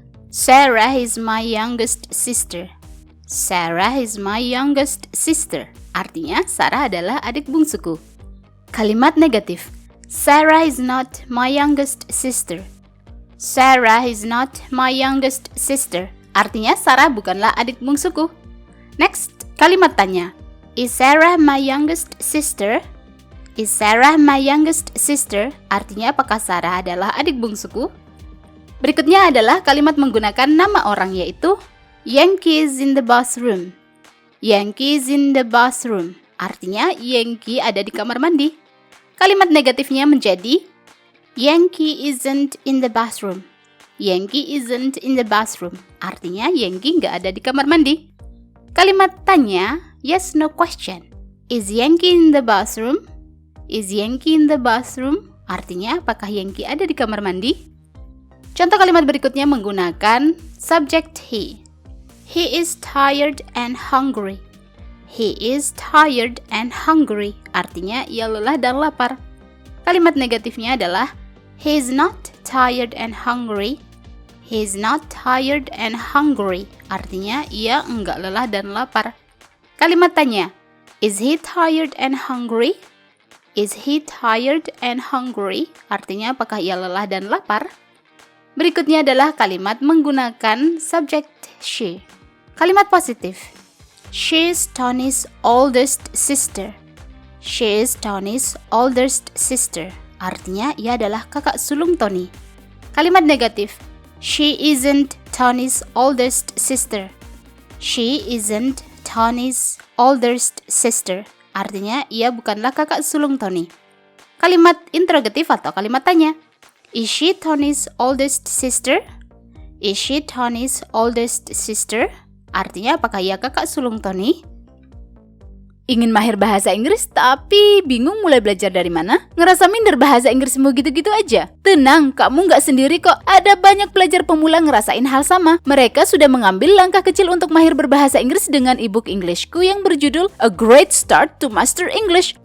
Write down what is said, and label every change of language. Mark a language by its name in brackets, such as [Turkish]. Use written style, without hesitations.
[English] Sarah is my youngest sister. Sarah is my youngest sister. [Indonesian] Artinya, Sarah adalah adik bungsuku. Kalimat negatif. [English] Sarah is not my youngest sister. Sarah is not my youngest sister. [Indonesian] Artinya, Sarah bukanlah adik bungsuku. Next, kalimat tanya. [English] Is Sarah my youngest sister? Is Sarah my youngest sister? [Indonesian] Artinya, apakah Sarah adalah adik bungsuku? Berikutnya adalah kalimat menggunakan nama orang, yaitu [English] Yankee is in the bathroom. Yankee is in the bathroom. [Indonesian] Artinya, Yankee ada di kamar mandi. Kalimat negatifnya menjadi [English] Yankee isn't in the bathroom. Yankee isn't in the bathroom. [Indonesian] Artinya, Yankee nggak ada di kamar mandi. Kalimat tanya, [English] yes no question. Is Yankee in the bathroom? Is Yankee in the bathroom? [Indonesian] Artinya, apakah Yankee ada di kamar mandi? Contoh kalimat berikutnya menggunakan subject he. [English] He is tired and hungry. He is tired and hungry. [Indonesian] Artinya, ia lelah dan lapar. Kalimat negatifnya adalah [English] he is not tired and hungry. He is not tired and hungry. [Indonesian] Artinya, ia enggak lelah dan lapar. Kalimat tanya, [English] is he tired and hungry? Is he tired and hungry? [Indonesian] Artinya, apakah ia lelah dan lapar? Berikutnya adalah kalimat menggunakan subject she. Kalimat positif. [English] She is Tony's oldest sister. She is Tony's oldest sister. [Indonesian] Artinya, ia adalah kakak sulung Tony. Kalimat negatif. [English] She isn't Tony's oldest sister. She isn't Tony's oldest sister. [Indonesian] Artinya, ia bukanlah kakak sulung Tony. Kalimat interrogatif atau kalimat tanya. [English] Is she Tony's oldest sister? Is she Tony's oldest sister? [Indonesian] Artinya, apakah ia kakak sulung Tony? Ingin mahir bahasa Inggris tapi bingung mulai belajar dari mana? Ngerasa minder bahasa Inggrismu gitu-gitu aja? Tenang, kamu nggak sendiri kok. Ada banyak pelajar pemula ngerasain hal sama. Mereka sudah mengambil langkah kecil untuk mahir berbahasa Inggris dengan ebook Englishku yang berjudul A Great Start to Master English.